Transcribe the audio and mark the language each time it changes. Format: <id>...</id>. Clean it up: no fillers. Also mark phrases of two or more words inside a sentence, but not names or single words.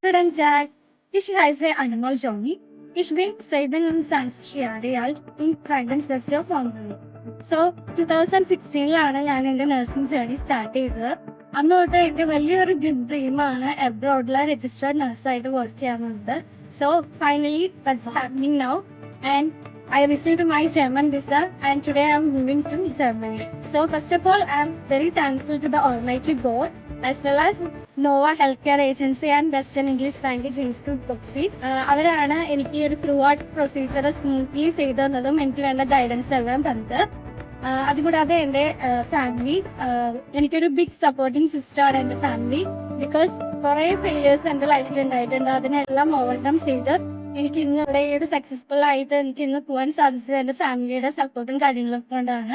<de>Student Jack, ich heiße Anmol Johnny. Ich bin 27 Jahre alt und Krankenschwester von Berlin.</de> <ml>സോ 2016 ഞാൻ എൻ്റെ</ml> <en>nursing journey start</en> <ml>ചെയ്തത്. അന്ന് തൊട്ട് എൻ്റെ വലിയൊരു ഡ്രീമാണ് എബ്രോഡിലെ രജിസ്റ്റേർഡ് നഴ്സായിട്ട് വർക്ക് ചെയ്യാനുള്ളത്.</ml> <en>so finally that's happening now and I received my German visa and today I am moving to Germany. So first of all, I am very thankful to the Almighty God as well as Nova Healthcare Agency and Western English Language Institute Kochi.</en> <ml>അവരാണ് എനിക്ക് ഒരു</ml> <en>throughout procedure smoothly</en> <ml>ചെയ്തു തന്നതും എനിക്ക് വേണ്ട ഗൈഡൻസ് എല്ലാം തന്നത്. അതുകൂടാതെ എൻ്റെ ഫാമിലി, എനിക്കൊരു</ml> <en>big supporting</en> <ml>സിസ്റ്ററാണ് എൻ്റെ ഫാമിലി. ബിക്കോസ് കുറേ ഫെയിലിയേഴ്സ് എൻ്റെ ലൈഫിൽ ഉണ്ടായിട്ടുണ്ട്. അതിനെല്ലാം ഓവർകം ചെയ്ത് എനിക്ക് ഇന്ന് ഇവിടെ ഒരു സക്സസ്ഫുൾ ആയിട്ട് എനിക്ക് ഇന്ന് പോകാൻ സാധിച്ചത് എൻ്റെ ഫാമിലിയുടെ സപ്പോർട്ടും കാര്യങ്ങളും കൊണ്ടാണ്.</ml>